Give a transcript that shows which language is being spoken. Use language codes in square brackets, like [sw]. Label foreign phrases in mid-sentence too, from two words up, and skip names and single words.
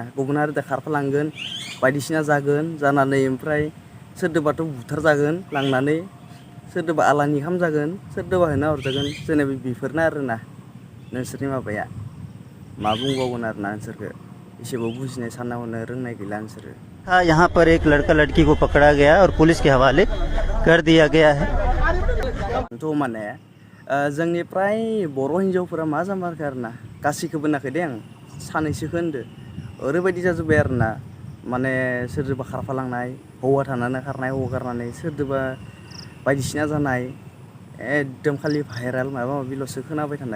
[brx] गुबुन हारिजों खारफालांगोन, बायदिसिना जागोन, जानानै ओमफ्राय सोरदोबाथ' बुथारजागोन लांनानै, सोरदोबा आलानि खामजागोन, सोरदोबा होना हरजागोन। जेनेबा बेफोरनो आरोना नोंसोरनि माबाया। मा बुंबावगोन आरोना नोंसोरखौ एसेबो बुजिनाय सानना हनो रोंनाय गैला नोंसोरो। [hi] यहाँ पर एक लड़का लड़की को पकड़ा गया और पुलिस के हवाले कर दिया गया है। [brx] थ' माने जोंनि प्राय बर' हिन्जावफोरा मा जामारखो आरोना, गासैखौबो होनाखै दे आं, सानैसोखौ होनदो। ओरैबायदि जाजोब्बाय आरोना, माने सोरजोंबा खारफालांनाय, हौवा थानानै खारनाय, हौवा गारनानै सोरजोंबा बायदिसिना जानाय, एकदम खालि भाइरेल माबा माबिल'सो खोनाबाय थानाय।